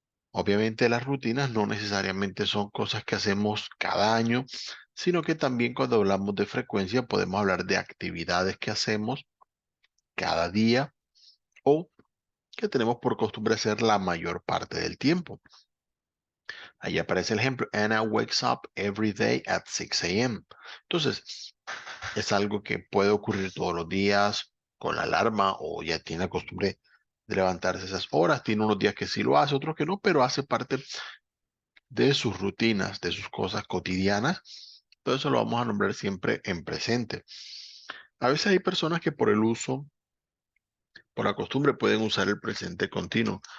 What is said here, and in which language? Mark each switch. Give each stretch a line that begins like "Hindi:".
Spanish: Obviamente las rutinas no necesariamente son cosas que hacemos cada año, sino que también cuando hablamos de frecuencia podemos hablar de actividades que hacemos cada día o que tenemos por costumbre hacer la mayor parte del tiempo. Ahí aparece el ejemplo.
English: Anna wakes up every day at 6 a.m.
Spanish: Entonces, es algo que puede ocurrir todos los días con la alarma o ya tiene la costumbre de levantarse esas horas. Tiene unos días que sí lo hace, otros que no, pero hace parte de sus rutinas, de sus cosas cotidianas. Todo eso lo vamos a nombrar siempre en presente. A veces hay personas que por el uso, por la costumbre, pueden usar el presente continuo.